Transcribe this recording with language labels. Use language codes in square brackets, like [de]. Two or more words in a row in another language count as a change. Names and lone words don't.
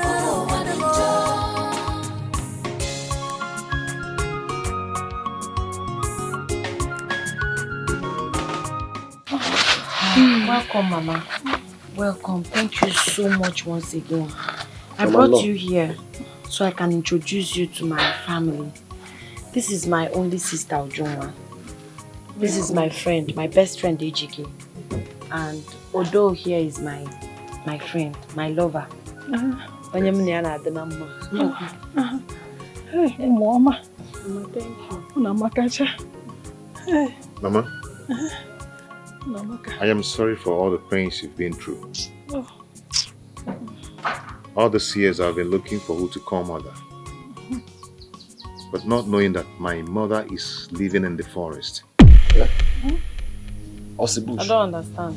[en] Welcome, Mama. Welcome. Thank you so much once again. I Mama, brought you here so I can introduce you to my family. This is my only sister, Ojoma. This is my friend, my best friend, Ejike. And Odo here is my friend, my lover. Hey, Mama. Mama, thank you. Hey. Mama, Namaka. I am sorry for all the pains you've been through. Oh. All these years I've been looking for who to call mother. But not knowing that my mother is living in the forest. Yeah? I don't understand.